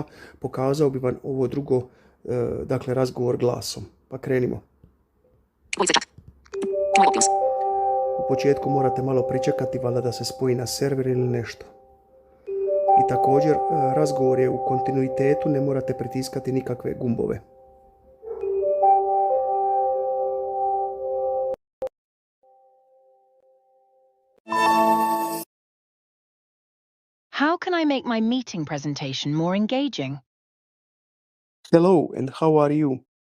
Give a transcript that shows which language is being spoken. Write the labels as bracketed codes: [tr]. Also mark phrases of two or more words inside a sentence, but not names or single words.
[hr] Pokazao bi vam ovo drugo, dakle razgovor glasom. Pa krenimo. U početku morate malo pričekati, valjda da se spoji na server ili nešto. I također, razgovor je u kontinuitetu, ne morate pritiskati nikakve gumbove. [en] How can I make my meeting presentation more engaging? Hello, and how are you?